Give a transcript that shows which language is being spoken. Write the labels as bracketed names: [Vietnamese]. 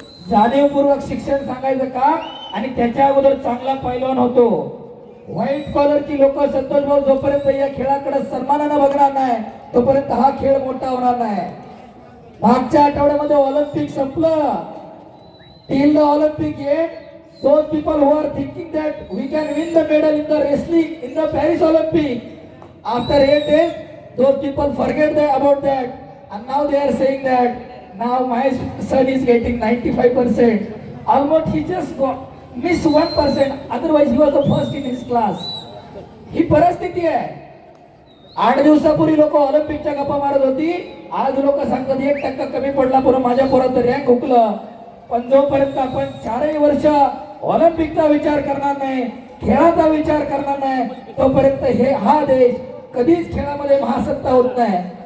[Marathi] जाणीवपूर्वक शिक्षण सांगायचं का आणि त्याच्या अगोदर चांगला पैलवान होतो. व्हाईट कॉलरची लोक संतोष भाऊ जोपर्यंत या खेळाकडे सन्मानाने बघणार नाही तोपर्यंत हा खेळ मोठा होणार नाही. मागच्या आठवड्यामध्ये ऑलिम्पिक संपलं. [English] Till the Olympic eight those people who are thinking that we can win the medal in the wrestling in the Paris Olympic after 8 days those people forget about that and now they are saying that now my son is getting 95%. Almost he just missed 1%, otherwise he was the first in his class. [Marathi] ही परिस्थिती आहे. 8 दिवसापूर्वी लोक ऑलिम्पिकच्या गप्पा मारत होती. आज लोक सांगतात 1% कमी पडला पण माझ्या पोराचं रँक हुकलं. पण जोपर्यंत आपण 4 वर्ष ऑलिम्पिकचा विचार करणार नाही खेळाचा विचार करणार नाही तोपर्यंत हा देश कधीच खेळामध्ये महासत्ता होत नाही.